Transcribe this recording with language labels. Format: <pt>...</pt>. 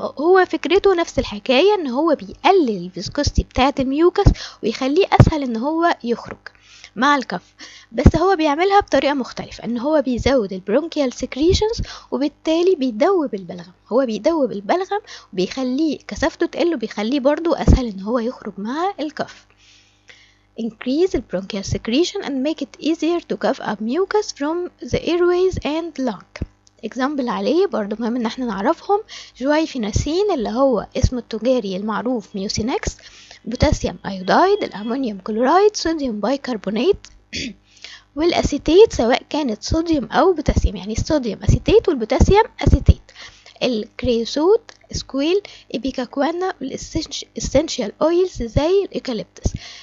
<ar>هو فكرته نفس الحكاية ان هو بيقلل الفيسكوستي بتاعة الميوكس ويخليه اسهل ان هو يخرج مع الكف، بس هو بيعملها بطريقة مختلفة، ان هو بيزود البرونكيال سكريشنز وبالتالي بيدوب البلغم. هو بيدوب البلغم وبيخليه كثافته تقل وبيخليه برضو اسهل ان هو يخرج مع الكف.</ar> <en>Increase the bronchial secretion and make it easier to cough up mucus from the airways and lung.</en> <ar>اكزامبل عليه برضو مهم ان احنا نعرفهم: جوايفيناسين اللي هو اسمه التجاري المعروف ميوسينكس، بوتاسيوم ايودايد، الامونيوم كلورايد، صوديوم بايكربونات والاسيتيت سواء كانت صوديوم او بوتاسيوم، يعني الصوديوم اسيتيت والبوتاسيوم اسيتيت، الكريوسوت، سكويل، ايبيكاكوانا، والاسينشال اويلز زي الايكاليبتس.</ar>